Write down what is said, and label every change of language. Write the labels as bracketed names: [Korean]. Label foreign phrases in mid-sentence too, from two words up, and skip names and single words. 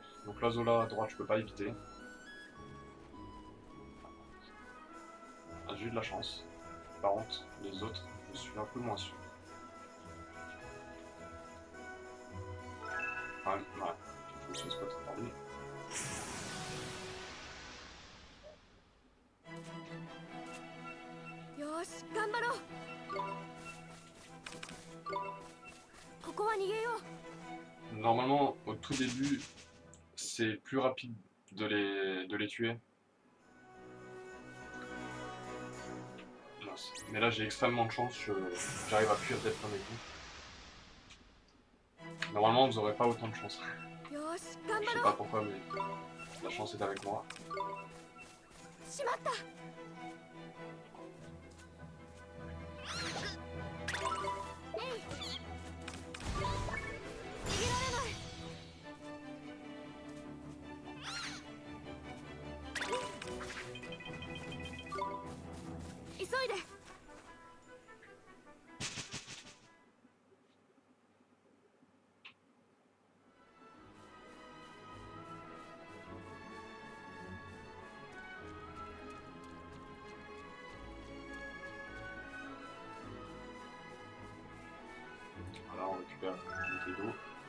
[French] Donc l'oiseau là à droite je peux pas éviter. Ah, j'ai eu de la chance. Par contre les autres je suis un peu moins sûr. Enfin, ouais, je me suis spoté par lui. [Japanese] よーし頑張ろうここは逃げよう [French] Normalement au tout début c'est plus rapide de les tuer. Mince. Mais là j'ai extrêmement de chance, j'arrive à fuir d'être premier coup. Normalement vous aurez pas autant de chance. [Japanese] よーし頑 [French] Je [Japanese] 張 [French] sais [Japanese] ろ [French] pas [Japanese] う [French] pourquoi mais la chance est avec moi. [Japanese] しまったえい逃げられない急いで [French] Voilà, on récupère une bouteille d'eau.